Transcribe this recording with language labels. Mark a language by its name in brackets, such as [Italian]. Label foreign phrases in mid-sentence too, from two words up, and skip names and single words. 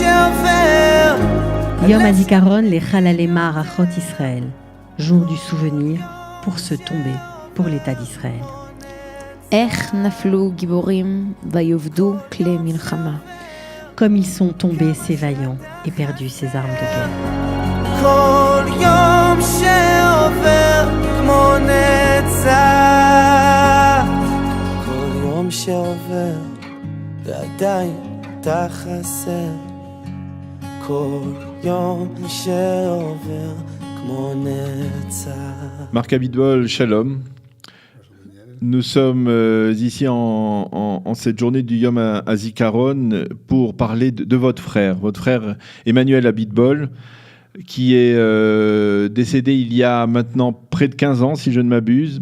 [French] Yom HaZikaron les [Hebrew] חללי מערכות ישראל, [French] jour du souvenir pour se tomber pour l'État d'Israël. [Hebrew] איך נפלו גיבורים ויאבדו כלי מלחמה. [French] Comme ils sont tombés ces vaillants et perdus ces armes de guerre. [Hebrew] כל יום שעובר כמו נצח, כל יום שעובר ועדיין אתה חסר, כל יום שעובר כמו נצח. [French] Marc Abitbol, shalom. Nous sommes ici en cette journée du Yom HaZikaron pour parler de votre frère Emmanuel Abitbol, qui est décédé il y a maintenant près de 15 ans, si je ne m'abuse.